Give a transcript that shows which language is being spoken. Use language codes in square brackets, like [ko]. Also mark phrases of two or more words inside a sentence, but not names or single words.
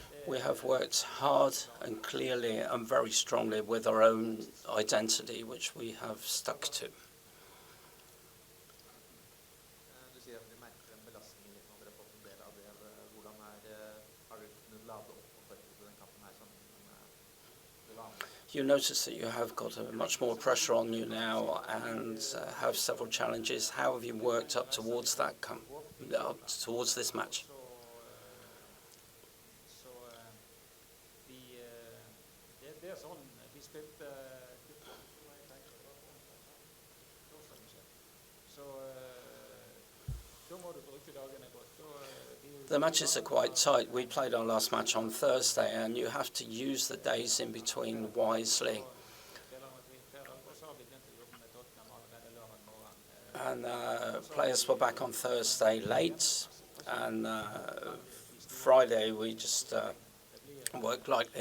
[en] We have worked hard and clearly and very strongly with our own identity, which we have stuck to. [no] Du sier at dere merker en belastning litt når dere har fått en del av det. Hvordan har du kunnet lade opp og forberede den kampen her sammenlignet med det vanlige? [en] You notice that you have got much more pressure on you now and have several challenges. How have you worked up towards that, towards this match? [no] Det er sånn vi spilte så da må du bruke dagene godt. [en] The matches are quite tight. We played our last match on Thursday, and you have to use the days in between wisely. And players were back on Thursday late, and Friday we just worked lightly.